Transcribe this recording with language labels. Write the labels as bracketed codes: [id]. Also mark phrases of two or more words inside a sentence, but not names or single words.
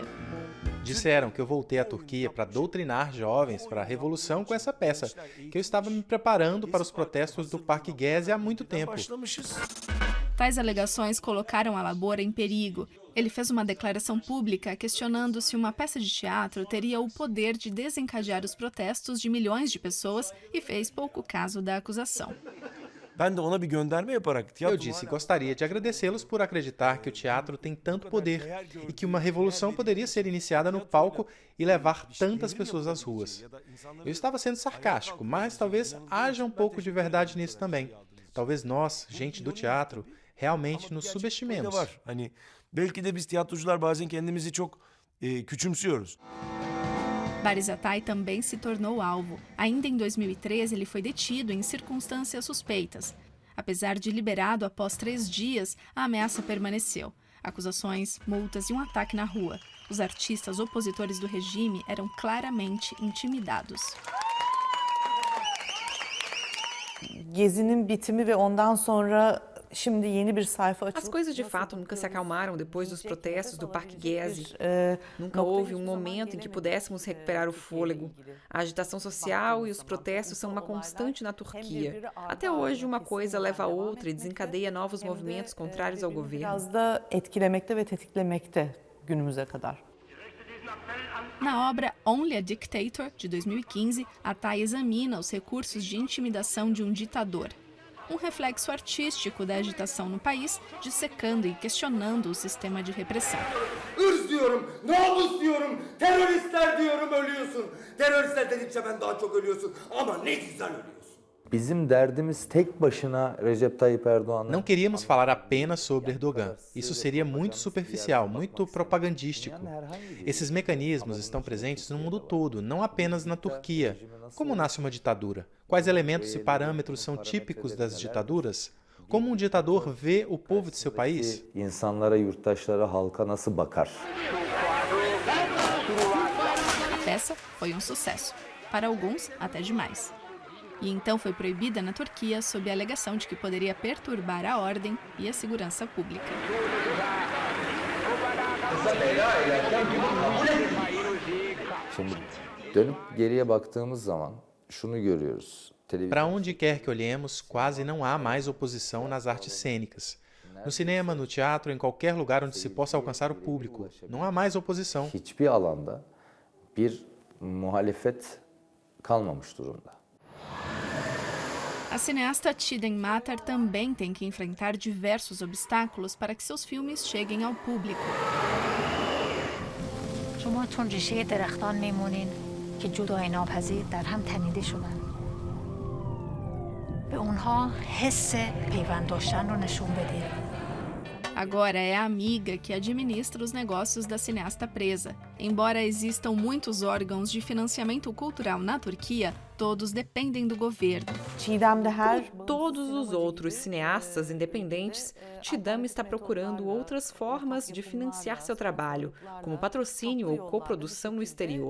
[pt] Disseram que eu voltei à Turquia para doutrinar jovens para a revolução com essa peça, que eu estava me preparando para os protestos do Parque Gezi há muito tempo. Tais alegações colocaram Alabora em perigo. Ele fez uma declaração pública questionando se uma peça de teatro teria o poder de desencadear os protestos de milhões de pessoas e fez pouco caso da acusação. [tr] Ben de ona bir gönderme yaparak [pt] Eu disse, gostaria de agradecê-los por acreditar que o teatro tem tanto poder e que uma revolução poderia ser iniciada no palco e levar tantas pessoas às ruas. Eu estava sendo sarcástico, mas talvez haja um pouco de verdade nisso também. Talvez nós, gente do teatro, realmente nos subestimemos. [tr] Hani belki de biz tiyatrocular bazen kendimizi çok küçümsüyoruz. [pt] Baris Atay também se tornou alvo. Ainda em 2013, ele foi detido em circunstâncias suspeitas. Apesar de liberado após 3 dias, a ameaça permaneceu. Acusações, multas e um ataque na rua. Os artistas opositores do regime eram claramente intimidados. [tr] Gezi'nin bitimi ve ondan sonra şimdi yeni bir sayfa açıldı. [pt] As coisas de fato nunca se acalmaram depois dos protestos do Parque Gezi. Nunca houve um momento em que pudéssemos recuperar o fôlego. A agitação social e os protestos são uma constante na Turquia. Até hoje, uma coisa leva a outra e desencadeia novos movimentos contrários ao governo. [tr] Biraz da etkilemekte ve tetiklemekte günümüze kadar. [pt] Na obra Only a Dictator, de 2015, Atay examina os recursos de intimidação de um ditador. um reflexo artístico da agitação no país, dissecando e questionando o sistema de repressão. [tr] Irz diyorum, namus diyorum, teröristler diyorum ölüyorsun. Teröristler dedikçe ben daha çok ölüyorsun ama ne güzel ölüyorsun. Bizim derdimiz tek başına Recep Tayyip Erdoğan'la... [pt] Não queríamos falar apenas sobre Erdogan. Isso seria muito superficial, muito propagandístico. Esses mecanismos estão presentes no mundo todo, não apenas na Turquia. Como nasce uma ditadura? Quais elementos e parâmetros são típicos das ditaduras? Como um ditador vê o povo de seu país? [tr] İnsanlara, yurttaşlara, halka nasıl bakar? [pt] A peça foi um sucesso. Para alguns, até demais. E então foi proibida na Turquia sob a alegação de que poderia perturbar a ordem e a segurança pública. [tr] Şimdi dönüp geriye baktığımız zaman şunu görüyoruz. [pt] Para onde quer que olhemos, quase não há mais oposição nas artes cênicas. No cinema, no teatro, em qualquer lugar onde se possa alcançar o público, não há mais oposição. [tr] Hiçbir alanda bir muhalefet kalmamış durumda. [pt] A cineasta Çiğdem Matar também tem que enfrentar diversos obstáculos para que seus filmes cheguem ao público. [fa] شما چون ریشه درختان میمونین که جدای ناپذیر در هم تنیده شدن. به اونها حس پیوند داشتن رو نشون بدید. [pt] Agora é a amiga que administra os negócios da cineasta presa. Embora existam muitos órgãos de financiamento cultural na Turquia, todos dependem do governo. Como todos os outros cineastas independentes, Çiğdem está procurando outras formas de financiar seu trabalho, como patrocínio ou coprodução no exterior.